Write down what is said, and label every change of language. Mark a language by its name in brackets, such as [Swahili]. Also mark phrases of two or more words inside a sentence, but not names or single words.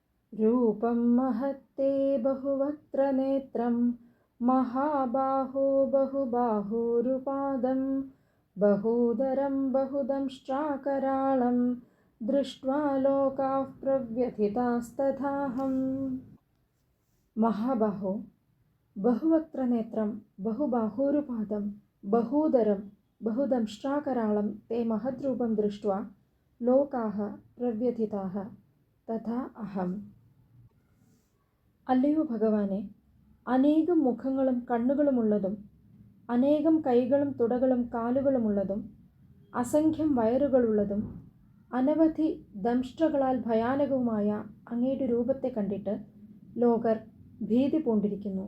[Sanskrit] रूपं महत्ते बहुवक्त्रनेत्रं महाबाहो बहुबाहुरुपादं बहूदरं बहुदंष्ट्राकराळं दृष्ट्वा लोकाः प्रव्यथितास्तथाहम्। महाबाहो बहुवक्त्रनेत्रं बहुबाहुरुपादं बहूदरं बहुदंष्ट्राकराळं ते महद्रूपं दृष्ट्वा लोकाः प्रव्यथिताः തഥാ അഹം. [Malayalam] അല്ലയോ ഭഗവാനെ, അനേകം മുഖങ്ങളും കണ്ണുകളുമുള്ളതും അനേകം കൈകളും തുടകളും കാലുകളുമുള്ളതും അസംഖ്യം വയറുകളുള്ളതും അനവധി ദംഷ്ട്രകളാൽ ഭയാനകവുമായ അങ്ങയുടെ രൂപത്തെ കണ്ടിട്ട് ലോകർ ഭീതി പൂണ്ടിരിക്കുന്നു.